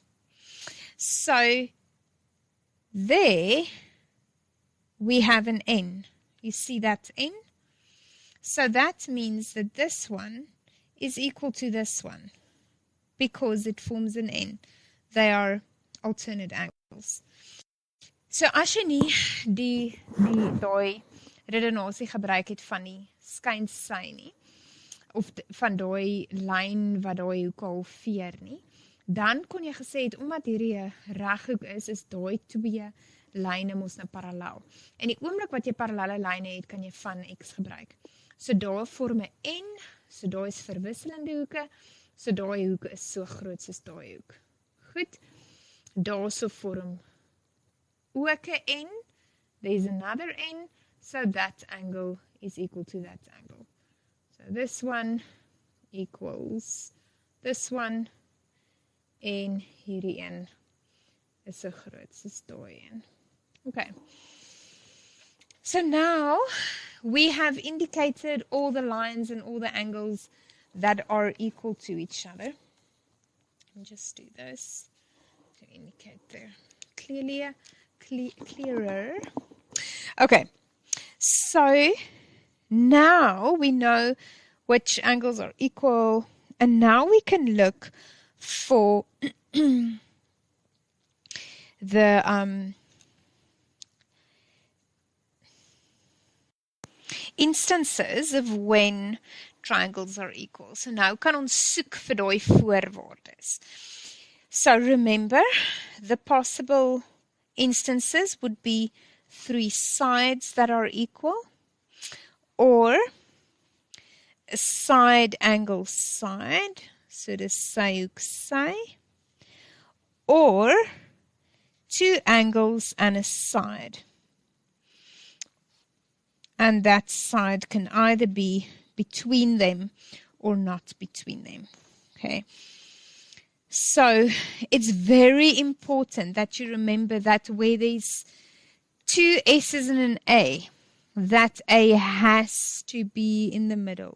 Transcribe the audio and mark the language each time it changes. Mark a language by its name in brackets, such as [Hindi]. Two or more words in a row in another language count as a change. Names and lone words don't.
[English] So there we have an N. You see that N? So that means that this one is equal to this one because it forms an N. They are alternate angles. [Afrikaans] So as jy nie daai redenasie gebruik het van die skynsy nie, of van daai lyn wat daai hoek halveer nie, dan kon jy gesê het, omdat hierdie 'n reghoek is daai twee lyne mos nou parallel. En die oomblik wat jy parallelle lyne het, kan jy van X gebruik. So daar vorm 'n N, so daar is verwisselende hoeke, so daai hoek is so groot soos daai hoek. Goed, daar so vorm ook 'n N, [English] there's another N, so that angle is equal to that angle. So this one equals this one, [Afrikaans] en hierdie een is so groot soos daai een. [English] Okay. So now we have indicated all the lines and all the angles that are equal to each other. Let me just do this to indicate there clearer. Okay. So now we know which angles are equal, and now we can look for the instances of when triangles are equal. [Afrikaans] So nou kan ons soek vir die voorwaardes. [English] So remember, the possible instances would be 3 sides that are equal, or a side angle side, so [Afrikaans] dis sy hoek sy, [English] or 2 angles and a side. And that side can either be between them or not between them. Okay. So it's very important that you remember that where there's 2 S's and an A, that A has to be in the middle.